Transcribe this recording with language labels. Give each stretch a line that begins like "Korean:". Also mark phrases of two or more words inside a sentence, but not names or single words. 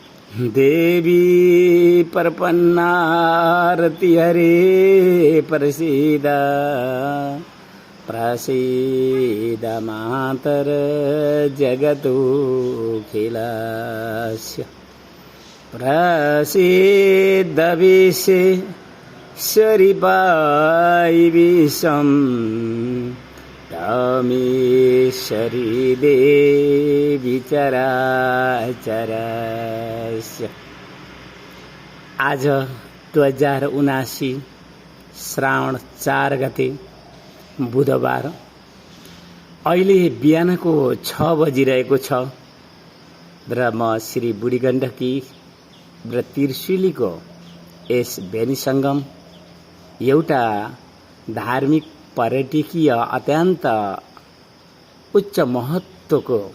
Sanskrit: देवी प्रपन्नारति हरे प्रसीद प्रसीद मातर जगतोऽखिलस्य प्रसीद विश्वेश्वरी विश्वं तमेश्वरी देवी चराचरस्य।
Nepali: आज 2079 श्रावण 4 गते बुधबार अहिले बिहानको 6 बजिरहेको छ र म श्री बुढी गण्डकी र त्रिशुलीको यस बेनी सङ्गम एउटा धार्मिक पर्यटकीय अत्यन्त उच्च महत्त्वको